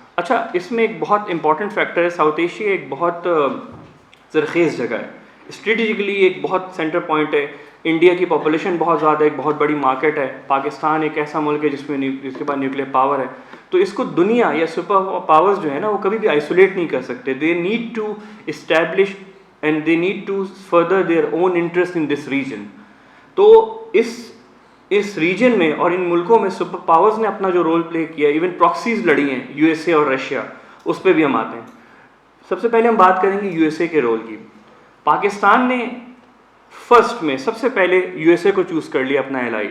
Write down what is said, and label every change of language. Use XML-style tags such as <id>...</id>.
<ur>اچھا, اس میں ایک بہت امپورٹنٹ فیکٹر ہے, ساؤتھ ایشیا ایک بہت زرخیز جگہ ہے, اسٹریٹجکلی ایک بہت سینٹر پوائنٹ ہے. انڈیا کی پاپولیشن بہت زیادہ ہے, ایک بہت بڑی مارکیٹ ہے. پاکستان ایک ایسا ملک ہے جس میں جس کے پاس نیوکلیئر پاور ہے. تو اس کو دنیا یا سپر پاورز جو ہے نا وہ کبھی بھی آئسولیٹ نہیں کر سکتے.</ur> <en>They need to establish and they need to further their own interest in this region.</en> <ur>تو اس اس ریجن میں اور ان ملکوں میں سپر پاورز نے اپنا جو رول پلے کیا, ایون پراکسیز لڑی ہیں یو ایس اے اور رشیا, اس پہ بھی ہم آتے ہیں. سب سے پہلے ہم بات کریں گے یو ایس اے کے رول کی. پاکستان نے فرسٹ میں سب سے پہلے یو ایس اے کو چوز کر لیا اپنا ایلائی.</ur>